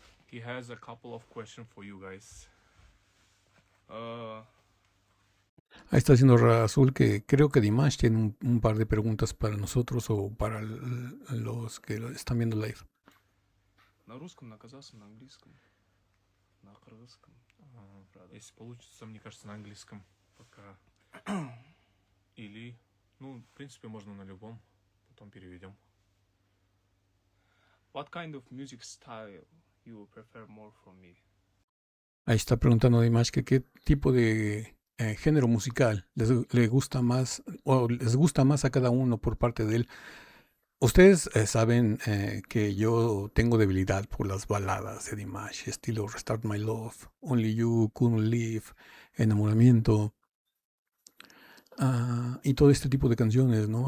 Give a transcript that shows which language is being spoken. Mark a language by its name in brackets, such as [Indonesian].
[English] He has a couple of questions for you guys. [Spanish] Ahí está diciendo Razul que creo que Dimash tiene un par de preguntas para nosotros o para los que están viendo live. [Russian] На русском, на казахском, на английском, на кыргызском. Если получится, мне кажется, на английском пока. Или, в принципе, можно на любом. Потом переведем. [English] What kind of music style you prefer more from me? [Spanish] Ahí está preguntando Dimash que qué tipo de género musical le gusta más o les gusta más a cada uno por parte de él. Ustedes saben que yo tengo debilidad por las baladas de Dimash, estilo Restart My Love, Only You, Couldn't Live, Enamoramiento, y todo este tipo de canciones, ¿no?